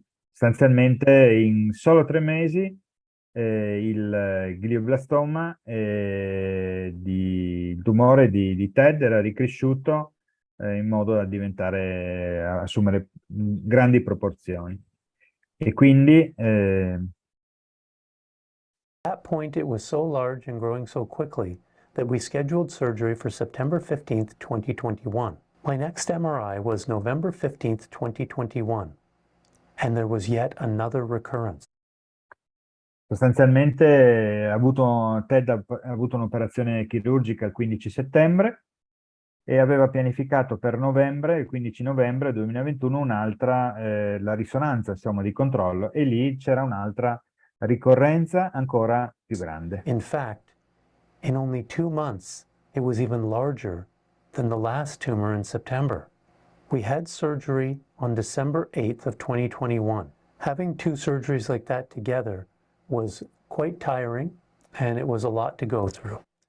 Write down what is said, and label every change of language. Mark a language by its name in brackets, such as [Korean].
[Italian] Sostanzialmente, in solo 3 mesi, il glioblastoma, il tumore di Ted era ricresciuto in modo da assumere grandi proporzioni. E quindi [English] At that point, it was so large and growing so quickly that we scheduled surgery for September 15th, 2021. My next MRI was November 15th, 2021, and there was yet another recurrence. [Italian] Sostanzialmente Ted ha avuto un'operazione chirurgica il 15 settembre e aveva pianificato per novembre, il 15 novembre 2021, un'altra, la risonanza, insomma, di controllo, e lì c'era un'altra ricorrenza ancora più grande. [English] In fact, in only 2 months, it was even larger than the last tumor in September. We had surgery on December 8th of 2021. Having 2 surgeries like that together was quite tiring, and it was a lot to go through.